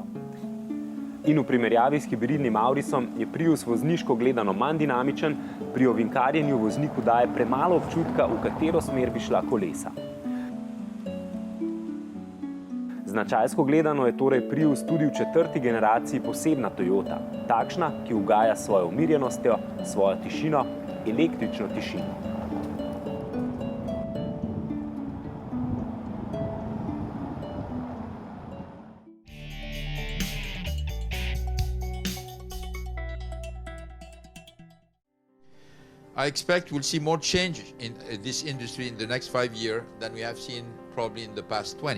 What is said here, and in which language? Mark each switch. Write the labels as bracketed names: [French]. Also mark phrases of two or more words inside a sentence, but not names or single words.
[Slovenian] In v primerjavi s hibridnim Aurisom je Prius vozniško gledano manj dinamičen, pri ovinkarjenju vozniku daje premalo občutka, v katero smer bi šla kolesa. Značajsko gledano je torej Prius tudi v četrti generaciji posebna Toyota, takšna, ki ugaja s svojo umirjenostjo, svojo tišino, električno tišino. [English] I expect we'll see more change in this industry in the next 5 years than we have seen probably in the past 20.